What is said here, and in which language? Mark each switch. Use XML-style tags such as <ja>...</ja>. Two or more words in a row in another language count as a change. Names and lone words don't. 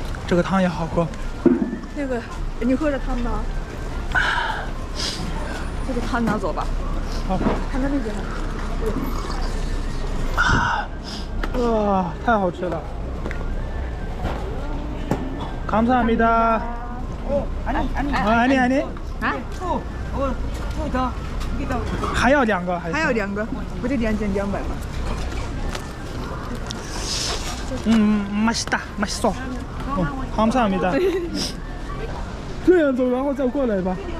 <zh>这个汤也好喝。那个，你喝着汤吧。这个汤拿走吧。好。看到那边。哇，太好吃了。감사합니다。</zh> <ko>아니。</ko> <zh>啊？还要2个还是？还要2个，不就2200吗？</zh> <ko>맛있어。 감사합니다。</ko> <zh>这样走，然后再过来吧。</zh>